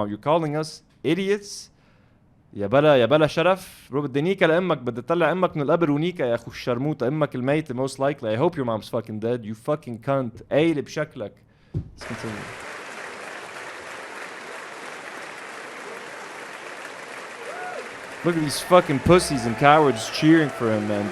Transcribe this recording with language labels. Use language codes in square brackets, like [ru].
[en] You're calling us idiots. [ar] يا بلا شرف. Bro بدي نيكا لأمك. بدي تطلع أمك من القبر ونيكا يا أخو الشرموطة. أمك الميتة [en] most likely. I hope your mom's fucking dead. You fucking cunt. [ar] قايل بشكلك. [en] Let's continue. Look at these fucking pussies and cowards cheering for him, man.